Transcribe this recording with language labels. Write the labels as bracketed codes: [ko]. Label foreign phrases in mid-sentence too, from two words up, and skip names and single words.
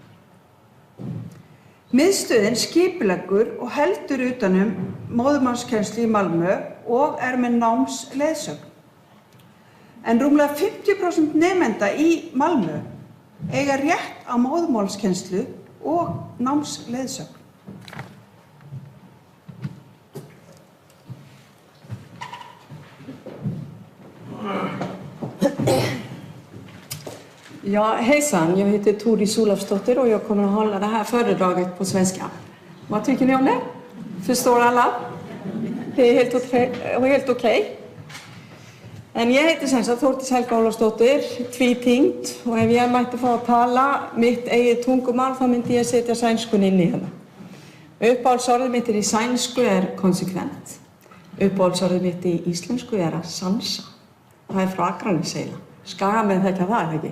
[is] Miðstöðin skipuleggur og heldur utanum móðurmálskennslu í Malmö og með námsleiðsögn. En rúmlega 50% nemenda í Malmö eiga rétt á móðurmálskennslu og námsleiðsögn. [sv] Ja, hejsan, jag heter Tordis Olofsdotter och jag kommer att hålla det här föredraget på svenska. Vad tycker ni om det? Förstår alla? Det är helt okej. [is] En ég heiti sem sagt Þórdís Helga Ólafsdóttir, tvítyngd og ef ég mætti fá að tala mitt eigið tungumál þá myndi ég setja sænskun inn í hérna. Uppáhaldsorðið mitt í sænsku konsekvent. Uppáhaldsorðið mitt í íslensku að sansa. Það frá Akranesi eiginlega. Skagamenn þekkja það ekki.